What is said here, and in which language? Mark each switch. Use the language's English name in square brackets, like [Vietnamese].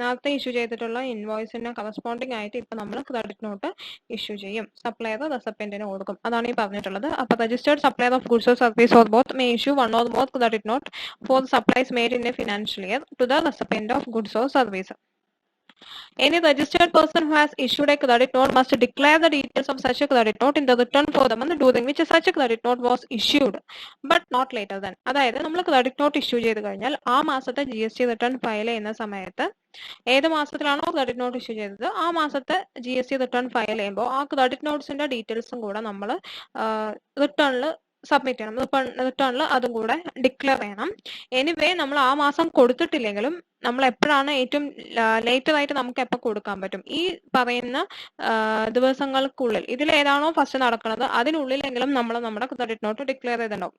[Malayalam] നേരത്തെ ഇഷ്യൂ ചെയ്തിട്ടുള്ള ഇൻവോയ്സിന് കറസ്പോണ്ടിങ് ആയിട്ട് ഇപ്പൊ നമ്മൾ ക്രെഡിറ്റ് നോട്ട് ഇഷ്യൂ ചെയ്യും. സപ്ലയർ റെസിപ്പിയന്റിന് കൊടുക്കും. അതാണ് ഈ പറഞ്ഞിട്ടുള്ളത്. അപ്പൊ [English] Registered supplier of goods or service or both may issue one or more credit note for supplies made in a financial year to the recipient of goods or service. Any registered person who has issued a credit note must declare the details of such a credit note in the return for the month during which such a credit note was issued, but not later than. [Malayalam] അതായത് നമ്മൾ credit note issue ചെയ്ത് കഴിഞ്ഞാൽ ആ മാസത്തെ GST return file ചെയ്യുന്ന സമയത്ത് ഏത് മാസത്തിലാണോ credit note issue ചെയ്തത് ആ മാസത്തെ GST റിട്ടേൺ ഫയൽ ചെയ്യുമ്പോൾ ആ ക്രെഡിറ്റ് നോട്ട്സിന്റെ ഡീറ്റെയിൽസും കൂടെ നമ്മൾ റിട്ടേണിൽ സബ്മിറ്റ് ചെയ്യണം. റിട്ടേണിൽ അതും കൂടെ ഡിക്ലെയർ ചെയ്യണം. എനിവേ നമ്മൾ ആ മാസം കൊടുത്തിട്ടില്ലെങ്കിലും നമ്മൾ എപ്പോഴാണ് ഏറ്റവും ലേറ്റർ ആയിട്ട് നമുക്ക് എപ്പോൾ കൊടുക്കാൻ പറ്റും, ഈ പറയുന്ന ദിവസങ്ങൾക്കുള്ളിൽ ഇതിൽ ഏതാണോ ഫസ്റ്റ് നടക്കുന്നത് അതിനുള്ളിലെങ്കിലും നമ്മൾ നമ്മുടെ ക്രെഡിറ്റ് നോട്ട് ഡിക്ലെയർ ചെയ്തിട്ടുണ്ടാവും.